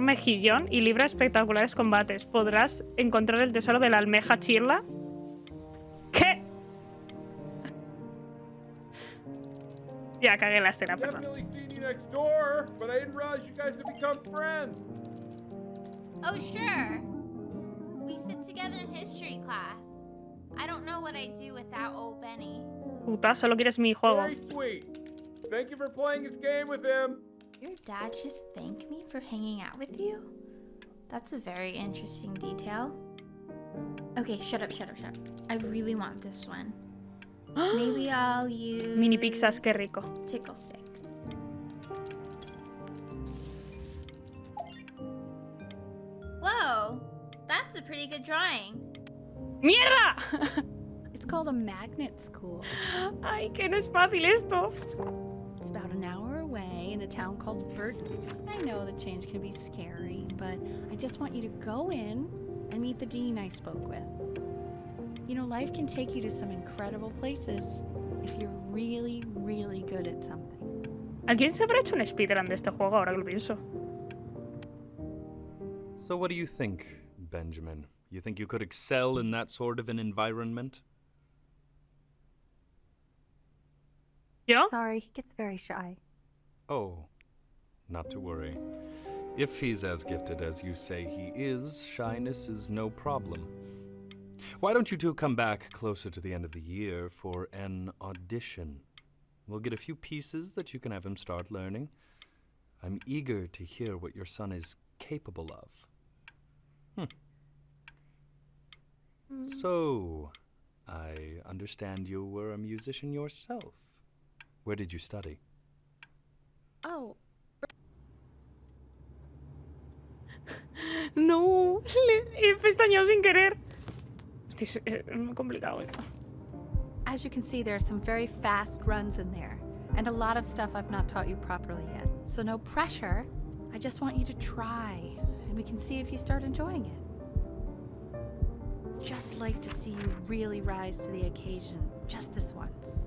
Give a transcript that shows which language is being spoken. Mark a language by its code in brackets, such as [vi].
[es] Mejillón y libra espectaculares combates. ¿Podrás encontrar el tesoro de la almeja chirla? ¿Qué? Ya cagué la escena, perdón. [en] Definitely seen you next door, but I didn't realize you guys had become friends. Oh, sure. We sit together in history class. I don't know what I'd do without old Benny. [es] Puta, solo quieres mi juego. [en] Very sweet. Thank you for playing his game with him. Your dad just thanked me for hanging out with you? That's a very interesting detail. Okay, shut up. I really want this one. Maybe I'll use... [es] Mini pizzas, qué rico. [en] Tickle stick. Whoa, that's a pretty good drawing. [es] ¡Mierda! [en] It's called a magnet school. [es] Ay, que no es fácil esto. [en] It's about an hour away in a town called Burton. I know that change can be scary, but I just want you to go in and meet the dean I spoke with. You know, life can take you to some incredible places if you're really, really good at something. [es] ¿Alguien se habrá hecho un speedrun de este juego ahora que lo pienso? [en] So what do you think, Benjamin? You think you could excel in that sort of an environment? [es] ¿Yo? [en] Sorry, he gets very shy. Oh, not to worry. If he's as gifted as you say he is, shyness is no problem. Why don't you two come back closer to the end of the year for an audition? We'll get a few pieces that you can have him start learning. I'm eager to hear what your son is capable of. So, I understand you were a musician yourself. Where did you study? Oh, [es] No, he pestañeado sin querer. Hostia, es muy complicado esto. [en] as you can see, there are some very fast runs in there, and a lot of stuff I've not taught you properly yet. So no pressure. I just want you to try, and we can see if you start enjoying it. Just like to see you really rise to the occasion, just this once.